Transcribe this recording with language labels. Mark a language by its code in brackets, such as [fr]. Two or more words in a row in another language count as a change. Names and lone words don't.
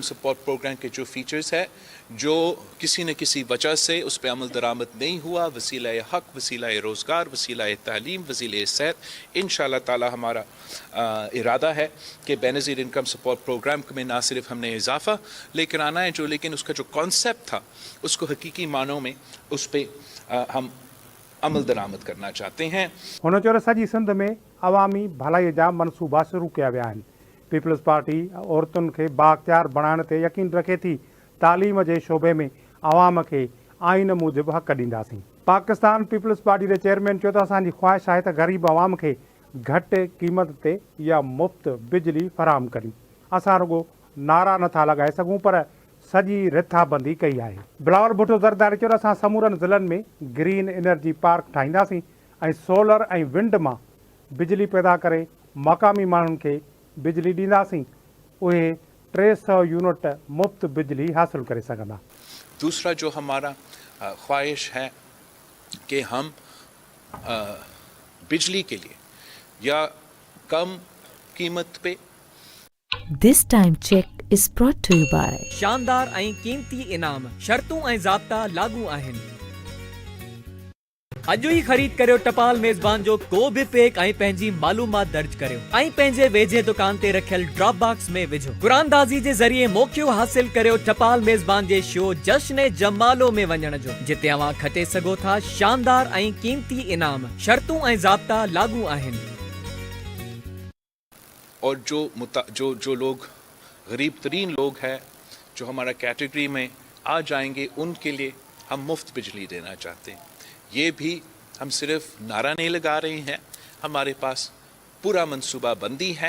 [ur] سپورٹ پروگرام کے جو فیچرز ہے جو کسی نہ کسی وجہ سے اس پر عمل درآمد نہیں ہوا، وسیلہ حق، وسیلہ روزگار، وسیلہ تعلیم، وسیلہ صحت، ان شاء اللہ تعالیٰ ہمارا ارادہ ہے کہ بینظیر انکم سپورٹ پروگرام میں نہ صرف ہم نے اضافہ لے کر آنا ہے لیکن اس کا جو کانسیپٹ تھا اس کو حقیقی معنوں میں اس پر ہم عمل درآمد کرنا چاہتے ہیں. [sd] हुन चयो सॼी सिंध में अवामी भलाई जा मनसूबा शुरू कया विया आहिनि। पीपल्स पार्टी औरतुनि खे बाख्तियार बणाइण ते यकीन रखे थी। तालीम जे शोबे में अवाम खे आइन मूजिबि हक़ ॾींदासीं। पाकिस्तान पीपल्स पार्टी जे चेयरमैन चयो त असांजी ख्वाहिश आहे त ग़रीब अवाम खे घटि क़ीमत ते या मुफ़्त बिजली फ़राहम करियूं। असां रुॻो नारा नथा लॻाए सघूं पर सॼी रिथाबंदी कई आहे। बिलावल भुट्टो ज़रदारी चयो असां समूरनि ज़िलनि में [en] green energy park [sd] ठाहींदासीं ऐं सोलर ऐं विंड मां बिजली पैदा करे मक़ामी माण्हुनि खे बिजली ॾींदासीं। उहे 300 यूनिट मुफ़्त बिजली हासिल करे सघंदा। [ur] دوسرا جو ہمارا خواہش ہے کہ ہم بجلی کے لیے یا کم قیمت پے [en] This time check is brought to you by [sd] शानदार ऐं कीमती इनाम, शर्तूं ऐं ज़ाब्ता लागू आहिनि। अॼु ई ख़रीद करियो टपाल मेज़बान जो को बि पैक ऐं पंहिंजी मालूमात दर्ज करियो ऐं पंहिंजे वेझे दुकान ते रखियल [en] drop box [sd] में विझो। कुरानदाज़ी जे ज़रिए मौक़ियो हासिल करियो टपाल मेज़बान जे शो जश्न जमालो में वञण जो, जिते अवां खटे सघो था शानदार ऐं कीमती इनाम। शर्तूं ऐं ज़ाब्ता लागू आहिनि। [ur] اور جو لوگ غریب ترین لوگ ہیں جو ہمارا کیٹیگری میں آ جائیں گے ان کے لیے ہم مفت بجلی دینا چاہتے ہیں. یہ بھی ہم صرف نعرہ نہیں لگا رہے ہیں، ہمارے پاس پورا منصوبہ بندی ہے.